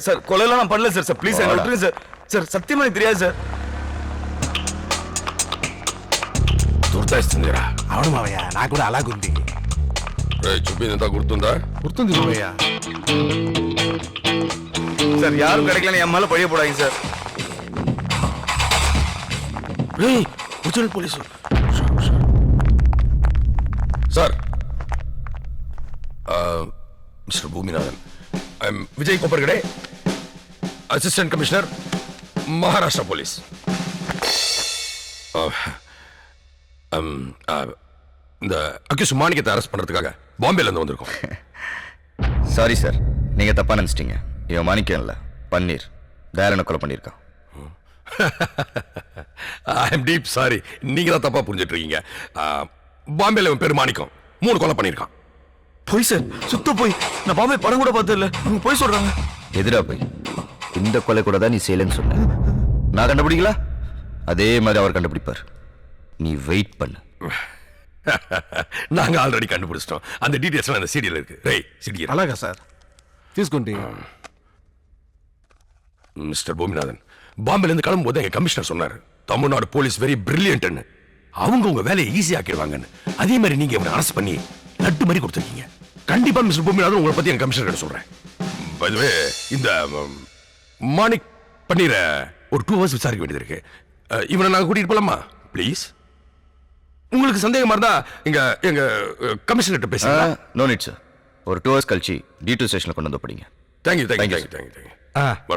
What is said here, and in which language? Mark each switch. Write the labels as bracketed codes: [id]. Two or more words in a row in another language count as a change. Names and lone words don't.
[ta] சார் கொலையெல்லாம் நான் பண்ணல சார். [en] Sir please [ta] என்ன விட்டுருங்க சார். சார் சத்தியமா எனக்கு தெரியாது సార్. [te] గుర్తొస్తుందిరా? అవును మావయ్య, నాకు కూడా అలాగుంది. చూపిందంతా గుర్తుందా? గుర్తుంది మావయ్య. [ta] சார் யாரும் கிடைக்கலன்னு என் மேல பழிய போடாதீங்க சார். [en] Original police సార్. Mister Bhuminathan, I am Vijay Koppargade, Assistant Commissioner, Maharashtra Police. [ta] இந்த அக்யூஸ் மாணிக்கத்தை அரெஸ்ட் பண்றதுக்காக பாம்பேல இருந்து வந்திருக்கோம். [en] Sorry sir, [ta] நீங்க தப்பா நினைச்சிட்டீங்க. இவன் மாணிக்கம் இல்ல, பன்னீர். தயாளனை கொலை பண்ணியிருக்கான். [en] I am deep sorry, [ta] நீங்க தான் தப்பா புரிஞ்சிட்டு இருக்கீங்க. பாம்பேல இவன் பேர் மாணிக்கம் 3 கொலை பண்ணியிருக்கான். போய் சார், சுத்த போய். நான் பாம்பே படம் கூட பார்த்தது இல்ல. அவங்க போய் சொல்றாங்க. எதிரா போய் இந்த கொலை கூட தான் நீ செய்யலன்னு சொன்ன. நான் கண்டுபிடிக்கல, அதே மாதிரி அவர் கண்டுபிடிப்பார். நீ வெயிட் பண்ணு. நாங்க ஆல்ரெடி கண்டுபிடிச்சிட்டோம். அந்த டீடைல்ஸ் அந்த சீடியில் இருக்கு. ரை சீடி. [te] అలాగా సార్, తీసుకోండి. [ta] மிஸ்டர் பூமிநாதன், பாம்பேல இருந்து கிளம்பும்போது எங்க கமிஷனர் சொன்னார், தமிழ்நாடு போலீஸ் [en] very brilliant. [ta] அவங்க உங்க வேலையை ஈஸியா ஆக்கிடுவாங்கன்னு. அதே மாதிரி நீங்க இவனை அரெஸ்ட் பண்ணி லட்டு மாதிரி கொடுத்துருக்கீங்க. கண்டிப்பா மிஸ்டர் பூமிநாதன் உங்களை பத்தி என் கமிஷனர் கிட்ட சொல்றேன். [en] By the way, [ta] இந்த மாணிக் பன்னீர ஒரு 2 hours விசாரிக்க வேண்டியது இருக்கு. இவனை நாங்க கூட்டிட்டு போலாமா ப்ளீஸ்? உங்களுக்கு சந்தேகமா இருந்தா எங்க கமிஷனர் கிட்ட பேசுங்க. [en] No need sir. [ta] ஒரு 2 hours கழிச்சு D2 ஸ்டேஷன்ல கொண்டு வந்து படிங்க. தேங்க்யூ. வாடா.